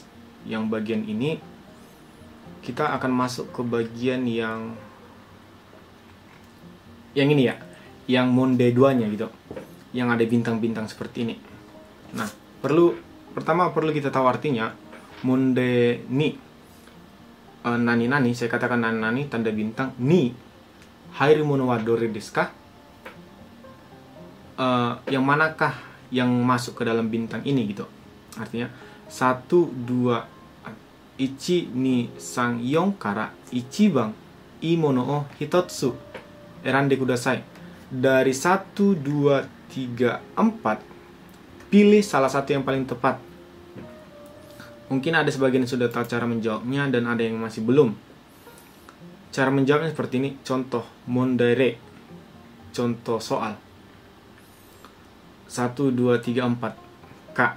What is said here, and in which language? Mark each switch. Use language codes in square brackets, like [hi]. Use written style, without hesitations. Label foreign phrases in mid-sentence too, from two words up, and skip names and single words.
[id] Yang bagian ini kita akan masuk ke bagian yang ini ya, yang monde 2 nya gitu, yang ada bintang-bintang seperti ini. Nah, pertama perlu kita tahu artinya monde ni. [ja] なになに, [id] saya katakan nani-nani, tanda bintang. [ja] に入るものはどれですか? [id] Yang manakah yang masuk ke dalam bintang ini gitu. Artinya 1, 2, [ja] 一、二, 三、四から一番いいものを一つ選んでください. [id] Dari 1, 2, 3, 4, pilih salah satu yang paling tepat. Mungkin ada sebagian yang sudah tahu cara menjawabnya dan ada yang masih belum. Cara menjawabnya seperti ini. Contoh mondare, contoh soal 1, 2, 3, 4 Kak.